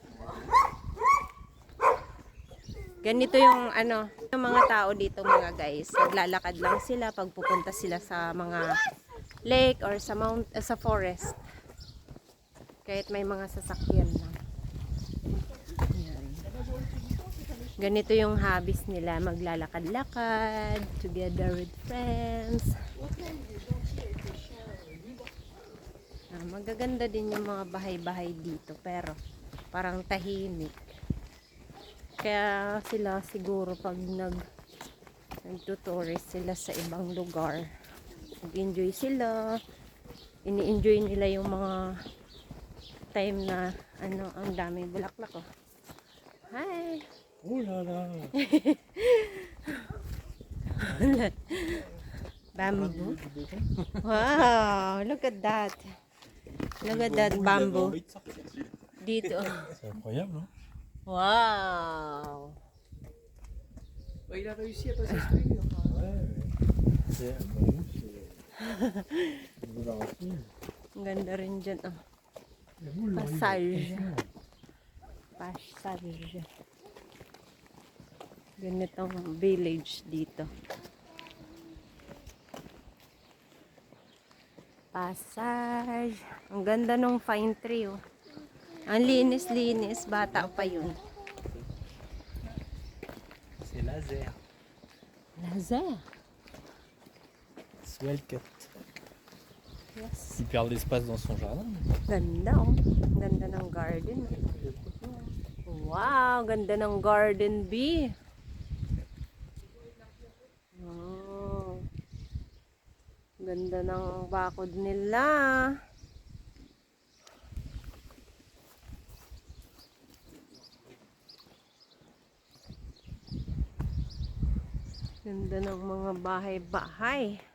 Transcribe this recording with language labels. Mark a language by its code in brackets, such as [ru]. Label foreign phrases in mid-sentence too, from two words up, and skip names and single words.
[tl] Ganito yung ano, yung mga tao dito mga guys. Naglalakad lang sila pag pupunta sila sa mga lake or sa sa forest. Kahit may mga sasakyan lang. Ayan. Ganito yung hobbies nila, maglalakad-lakad, [en] together with friends. [tl] Magaganda din yung mga bahay-bahay dito, pero parang tahimik. Kaya sila siguro pag nagtutourist sila sa ibang lugar, nag-enjoy sila, ini-enjoy nila yung mga time na ang daming bulaklak oh. [en] Hi! [fr] Oh là là. [en] Bamboo. Wow, look at that. Look at that bamboo. [tl] Dito. [fr] C'est incroyable, hein? Wow. Bah, il a réussi à passer ce mur. Ouais, c'est un bambou, c'est de la racine. [tl] Ang ganda rin dyan oh. [fr] Et vous, là, Passage. Passage. [tl] Ganitong village dito. [fr] Passage. [tl] Ang ganda ng [en] pine tree [tl] oh. Ang linis-linis. Bata pa yun. [fr] C'est laser. Laser. [en] Swell cut. Yes. [fr] Il perd de l'espace dans son jardin. [tl] Ganda oh. Ganda ng garden. Wow, ganda ng garden bee. Oh. Ganda ng bakod nila. Ganda ng mga bahay-bahay.